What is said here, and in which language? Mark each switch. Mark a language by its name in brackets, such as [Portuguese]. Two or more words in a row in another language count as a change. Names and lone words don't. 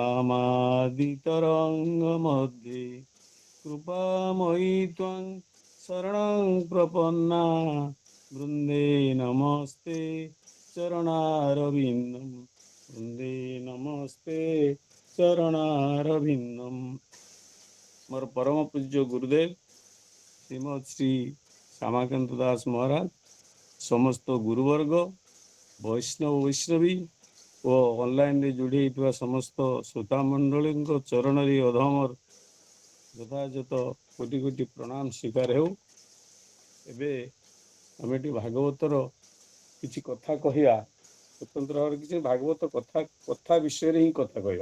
[Sanskrit] कामादितरङ्गमध्ये कृपामयि त्वं शरणं प्रपन्ना वृन्दे नमस्ते चरणारविन्दं वृन्दे नमस्ते चरणारविन्दं [Odia] ମୋର ପରମ ପୂଜ୍ୟ ଗୁରୁଦେବ ଶ୍ରୀମଦ ଶ୍ରୀ ଶ୍ୟାମାକାନ୍ତ ଦାସ ମହାରାଜ ସମସ୍ତ ଗୁରୁବର୍ଗ ବୈଷ୍ଣବ ବୈଷ୍ଣବୀ ଓ ଅନଲାଇନରେ ଯୋଡ଼ି ହେଇଥିବା ସମସ୍ତ ଶ୍ରୋତା ମଣ୍ଡଳୀଙ୍କ ଚରଣରେ ଅଧମର ଯଥାଯଥ କୋଟି କୋଟି ପ୍ରଣାମ ସ୍ୱୀକାର ହେଉ। ଏବେ ଆମେ ଏଠି ଭାଗବତର କିଛି କଥା କହିବା, ସ୍ୱତନ୍ତ୍ର ଭାବରେ କିଛି ଭାଗବତ କଥା ବିଷୟରେ ହିଁ କଥା କହିବା।